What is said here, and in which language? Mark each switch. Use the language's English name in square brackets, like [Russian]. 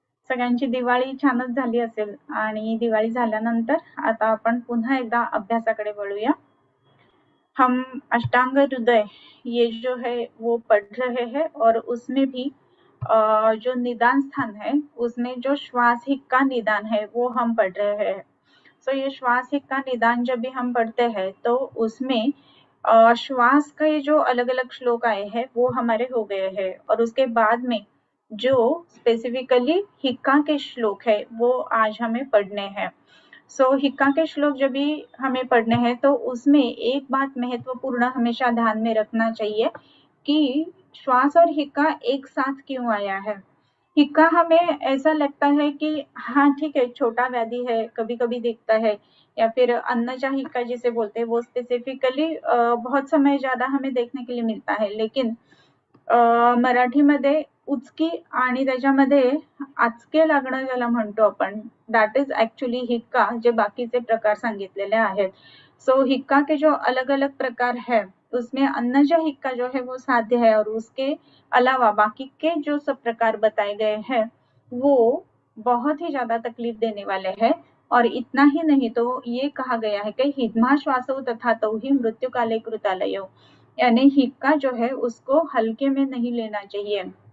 [Marathi] सगळ्यांची दिवाळी छानच झाली असेल आणि दिवाळी झाल्यानंतर आता आपण पुन्हा एकदा अभ्यासाकडे वळूया. [Hindi] हम अष्टांग हृदय ये जो है वो पढ़ रहे हैं और उसमें भी जो निदान स्थान है उसमें जो श्वास हिक्का निदान है वो हम पढ़ रहे हैं. सो ये श्वास हिक्का निदान जब भी हम पढ़ते हैं तो उसमें श्वास के जो अलग अलग श्लोक आए हैं वो हमारे हो गए हैं और उसके बाद में जो स्पेसिफिकली हिक्का के श्लोक है वो आज हमें पढ़ने हैं. सो हिक्का के श्लोक जब भी हमें पढ़ने हैं तो उसमें एक बात महत्वपूर्ण हमेशा ध्यान में रखना चाहिए कि श्वास और हिक्का एक साथ क्यों आया है. हिक्का हमें ऐसा लगता है कि हाँ ठीक है, छोटा व्याधि है, कभी कभी दिखता है, या फिर अन्नजा हिक्का जिसे बोलते हैं वो स्पेसिफिकली बहुत समय ज्यादा हमें देखने के लिए मिळता है. [Marathi] लेकिन मराठीमध्ये उचकी आणि त्याच्यामध्ये आचके लागणं ज्याला म्हणतो आपण, [English] that is actually हिक्का, [Marathi] जे बाकीचे प्रकार सांगितलेले आहेत. [Hindi] सो हिक्का के जो अलग अलग प्रकार है उसमें अन्नजा हिक्का जो है वो साध्य है और उसके अलावा बाकी के जो सब प्रकार बताए गए हैं वो बहुत ही ज्यादा तकलीफ देने वाले हैं. और इतना ही नहीं तो ये कहा गया है कि [Sanskrit] हिद्मा श्वासो तथा तो ही मृत्यु काले कृतालयो, [Hindi] यानी हिक्का जो है उसको हल्के में नहीं लेना चाहिए.